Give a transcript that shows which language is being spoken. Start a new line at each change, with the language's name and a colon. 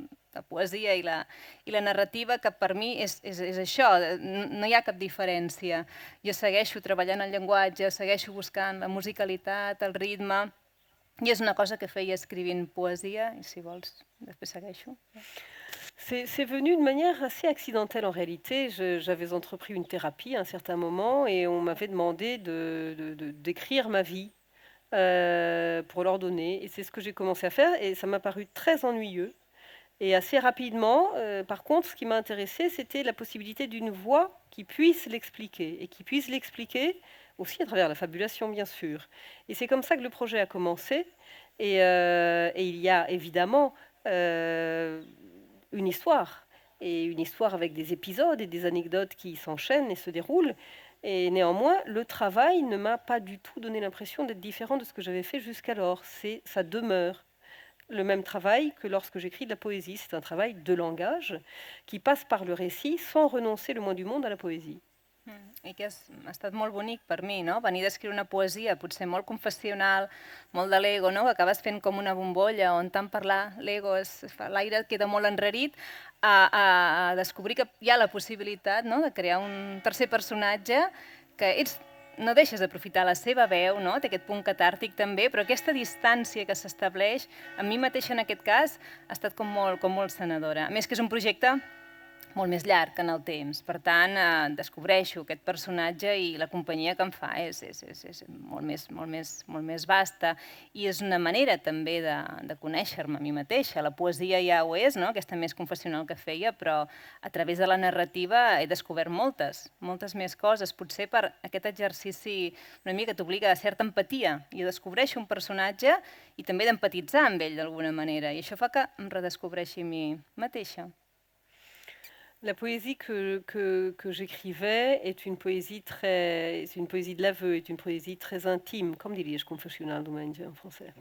Catalan: La poesia i la narrativa, que per mi és això, no hi ha cap diferència. Jo segueixo treballant el llenguatge, segueixo buscant la musicalitat, el ritme, i és una cosa que feia escrivint poesia, i si vols, després segueixo.
French: C'est venu de manière assez accidentelle en réalité. J'avais entrepris une thérapie à un certain moment et on m'avait demandé d'écrire ma vie pour leur donner. Et c'est ce que j'ai commencé à faire et ça m'a paru très ennuyeux. Et assez rapidement, par contre, ce qui m'a intéressé, c'était la possibilité d'une voix qui puisse l'expliquer et qui puisse l'expliquer aussi à travers la fabulation, bien sûr. Et c'est comme ça que le projet a commencé. Et il y a évidemment une histoire avec des épisodes et des anecdotes qui s'enchaînent et se déroulent. Et néanmoins, le travail ne m'a pas du tout donné l'impression d'être différent de ce que j'avais fait jusqu'alors. Ça demeure le même travail que lorsque j'écris de la poésie. C'est un travail de langage qui passe par le récit sans renoncer le moins du monde à la poésie.
Catalan: I que ha estat molt bonic per mi, no? Venir d'escriure una poesia potser molt confessional, molt de l'ego, no? Que acabes fent com una bombolla on tant parlar l'ego, l'aire queda molt enrarit, a descobrir que hi ha la possibilitat, no? De crear un tercer personatge que no deixes d'aprofitar la seva veu, no? Té aquest punt catàrtic també, però aquesta distància que s'estableix, a mi mateixa en aquest cas, ha estat com molt sanadora. A més que és un projecte molt més llarg en el temps. Per tant, descobreixo aquest personatge i la companyia que em fa és molt més vasta i és una manera també de conèixer-me a mi mateixa. La poesia ja ho és, no? Aquesta més confessional que feia, però a través de la narrativa he descobert moltes més coses, potser per aquest exercici una mica que t'obliga a certa empatia i descobreixo un personatge i també d'empatitzar amb ell d'alguna manera i això fa que em redescobreixi a mi mateixa.
French: La poésie que j'écrivais est une poésie de l'aveu, est une poésie très intime, comme dirais-je, confessionnal en français.